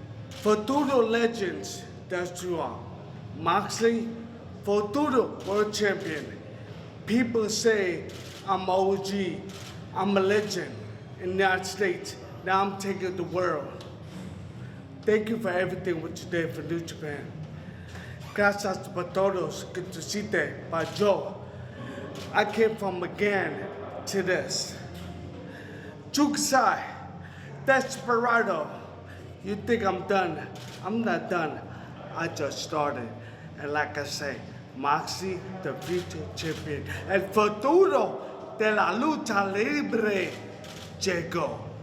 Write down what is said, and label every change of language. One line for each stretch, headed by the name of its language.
English: Futuro legends, that's true. Moxley, Futuro world champion. People say I'm OG, I'm a legend in the United States. Now I'm taking the world. Thank you for everything what you did for New Japan.
Spanish: Gracias por todos que tú hiciste para yo.
English: I came from again to this. Kasai, Desperado. You think I'm done? I'm not done. I just started. And like I say, Moxley, the future champion.
Spanish: El futuro de la lucha libre llegó.